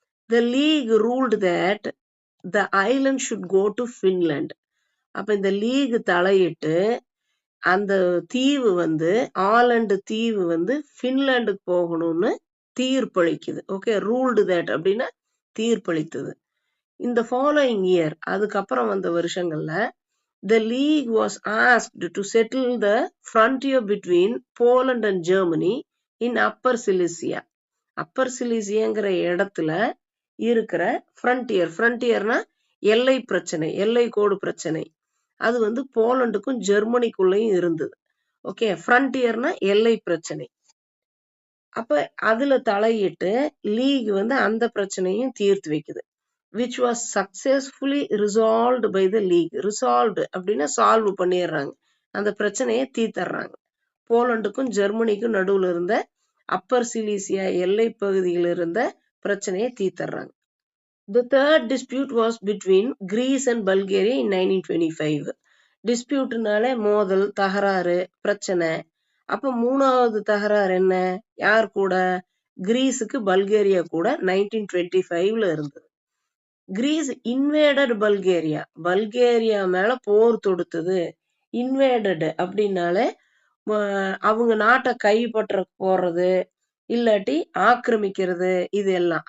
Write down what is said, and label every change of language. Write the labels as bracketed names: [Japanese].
[English] The league ruled that the island should go to Finland. [Tamil] அப்ப இந்த league தலையிட்டு அந்த தீவு வந்து ஆலண்ட் தீவு வந்து பின்லாண்டுக்கு போகணும்னு தீர்ப்பளிக்குது. ஓகே, ரூல்டு தட் அப்படின்னா தீர்ப்பளித்தது. இந்த ஃபாலோயிங் இயர், அதுக்கப்புறம் வந்த வருஷங்கள்ல [English] the league was asked to settle the frontier between Poland and Germany in Upper Silesia. [Tamil] Appar சிலிசியாங்கிற இடத்துல இருக்கிற ஃப்ரண்டியர்னா எல்லை பிரச்சனை, எல்லை கோடு பிரச்சனை, அது வந்து போலண்டுக்கும் ஜெர்மனிக்குள்ளேயும் இருந்தது. ஓகே, ஃப்ரண்டியர்னா எல்லை பிரச்சனை. அப்ப அதுல தலையிட்டு லீக் வந்து அந்த பிரச்சனையும் தீர்த்து வைக்குது. [English] which was successfully resolved by the league. [Tamil] resolved அப்படின்னா சால்வ் பண்ணிடுறாங்க, அந்த பிரச்சனையை தீர்த்தர்றாங்க. போலண்டுக்கும் ஜெர்மனிக்கும் நடுவுல இருந்த அப்பர் சிலிசியா எல்லை பகுதியில் இருந்த பிரச்சனையை தீர்த்தர்றாங்க. [English] The third dispute was between Greece and Bulgaria in 1925. [Tamil] டிஸ்பியூட்னால மோதல், தகராறு, பிரச்சனை. அப்ப 3வது தகராறு என்ன, யார் கூட, கிரீஸுக்கு பல்கேரியா கூட 1925 இருந்தது. கிரீஸ் இன்வேடட் பல்கேரியா, பல்கேரியா மேல போர் தொடுத்தது. இன்வேடட் அப்படின்னாலே அவங்க நாட்டை கைப்பற்ற போறது, இல்லாட்டி ஆக்கிரமிக்கிறது, இது எல்லாம்.